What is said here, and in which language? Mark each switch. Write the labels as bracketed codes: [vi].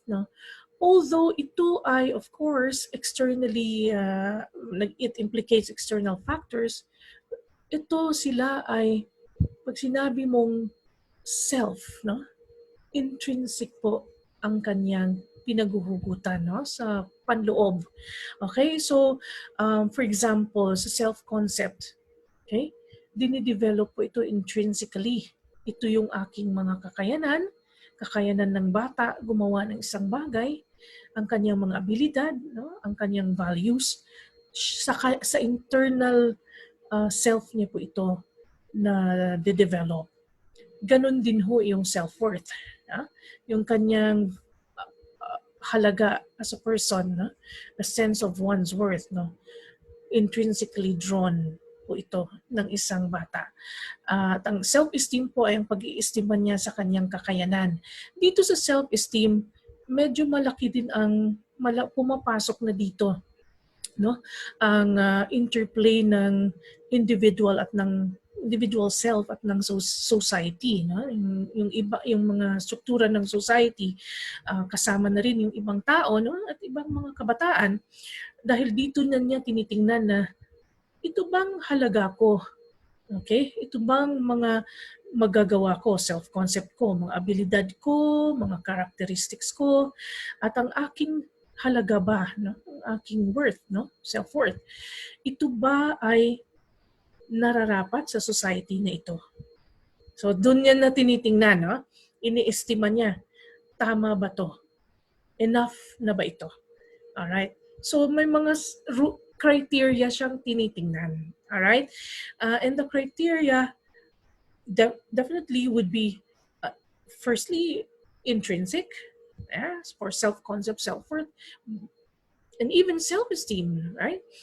[tl] No? [en] Although [tl] ito ay, [en] of course, externally, it implicates external factors, [tl] ito sila ay pag sinabi mong self, no? Intrinsic po ang kanyang pinaguhugutan, no? Sa panloob. Okay? So, for example, sa self-concept, okay? Dinidevelop po ito intrinsically. Ito yung aking mga kakayanan ng bata, gumawa ng isang bagay, ang kanyang mga abilidad, no? Ang kanyang values. Sa internal self niya po ito na de-develop. Ganon din ho yung self-worth. Yung kanyang halaga [en] as a person, the sense of one's worth, intrinsically drawn [tl] po ito ng isang bata. At ang self-esteem po ay ang pag-iistima niya sa kanyang kakayanan. Dito sa self-esteem, medyo malaki din ang pumapasok na dito, no? Ang interplay ng individual self at ng society, no? Yung mga struktura ng society, kasama na rin yung ibang tao, no? At ibang mga kabataan, dahil dito na niya tinitingnan na ito bang halaga ko? Okay? Ito bang mga magagawa ko, self-concept ko, mga abilidad ko, mga characteristics ko, at ang aking halaga ba, no? Ang aking worth, no? Self-worth. Ito ba ay nararapat sa society na ito? So, doon niya na tinitingnan, no? Iniestima niya, tama ba to? Enough na ba ito? Alright? So, may mga criteria siyang tinitingnan. [en] Alright? And the criteria definitely would be, firstly, intrinsic, for self-concept, self-worth, and even self-esteem, right?